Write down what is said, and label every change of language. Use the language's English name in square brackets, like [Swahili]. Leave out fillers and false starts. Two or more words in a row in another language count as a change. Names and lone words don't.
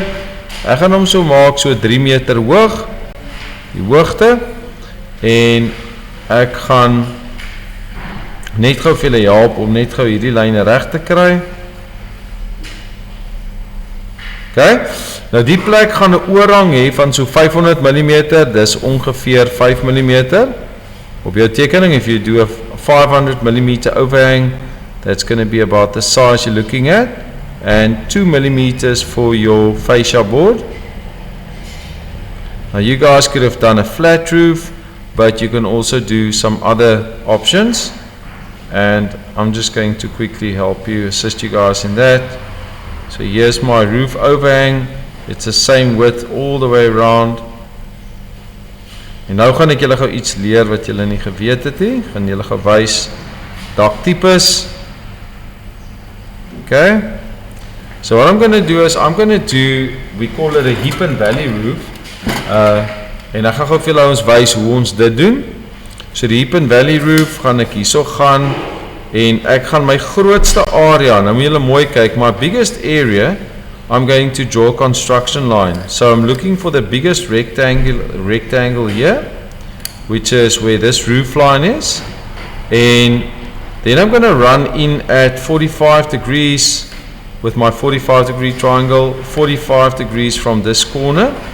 [Afrikaans] Ek gaan hom so maak, so 3 meter hoog, die hoogte, en ek gaan net gou vir julle help om net gou hierdie lyne reg te kry. Ok, nou die plek gaan 'n oorhang hê van so 500 mm, dis ongeveer 5 mm. Op jou tekening, [English] if you do a 500 mm overhang, that's going to be about the size you're looking at, and 2 mm for your fascia board. Now you guys could have done a flat roof, but you can also do some other options, and I'm just going to quickly help you, assist you guys in that. So here's my roof overhang. It's the same width all the way around. [Afrikaans] En nou gaan ek julle gou iets leer wat julle nie geweet het nie. Gaan julle gou wys daktipes. [English] Okay. So what I'm going to do is we call it a heap and valley roof. [Afrikaans] En ek gaan gou vir julle ons wys hoe ons dit doen. So die [English] heap and valley roof [Afrikaans] gaan ek hierso gaan. En ek gaan my grootste area, nou moet julle mooi kyk, [English] my biggest area, I'm going to draw a construction line. So I'm looking for the biggest rectangle here, which is where this roof line is. And then I'm going to run in at 45 degrees with my 45-degree triangle, 45 degrees from this corner.